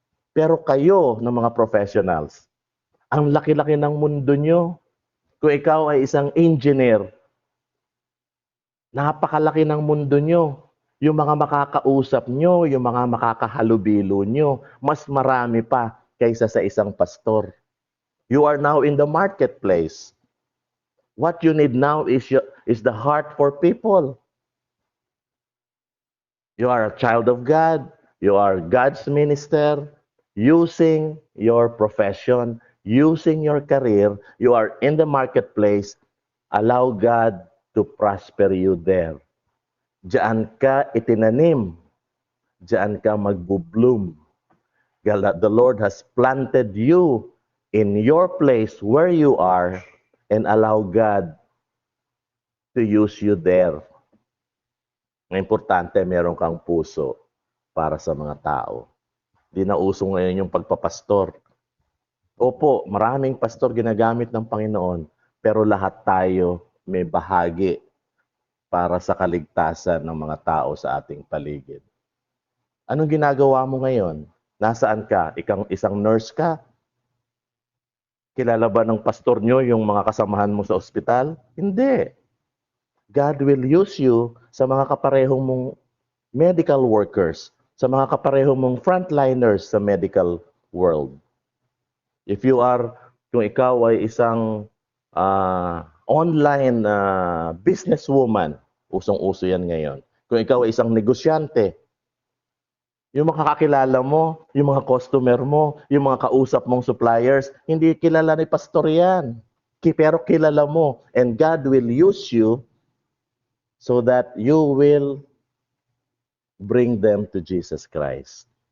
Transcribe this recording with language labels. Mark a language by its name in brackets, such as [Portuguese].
[Filipino] Pero kayo ng mga professionals, ang laki-laki ng mundo nyo. Kung ikaw ay isang engineer, napakalaki ng mundo nyo. Yung mga makakausap nyo, yung mga makakahalubilo nyo, mas marami pa kaysa sa isang pastor. [English] You are now in the marketplace. What you need now is the heart for people. You are a child of God. You are God's minister. Using your profession, using your career, you are in the marketplace. Allow God to prosper you there. [Filipino] Diyan ka itinanim. Diyan ka magbo-bloom. [English] The Lord has planted you in your place where you are and allow God to use you there. [Filipino] Ang importante, meron kang puso para sa mga tao. Di na uso ngayon yung pagpapastor. Opo, maraming pastor ginagamit ng Panginoon, pero lahat tayo may bahagi para sa kaligtasan ng mga tao sa ating paligid. Anong ginagawa mo ngayon? Nasaan ka? Isang nurse ka? Kilala ba ng pastor nyo yung mga kasamahan mo sa ospital? Hindi. [English] God will use you [Filipino] sa mga kaparehong mong medical workers, sa mga kaparehong mong frontliners sa medical world. Kung ikaw ay isang online businesswoman, usong-uso yan ngayon. Kung ikaw ay isang negosyante, yung makakakilala mo, yung mga customer mo, yung mga kausap mong suppliers, hindi kilala ni pastor yan. Pero kilala mo. [English] And God will use you so that you will bring them to Jesus Christ.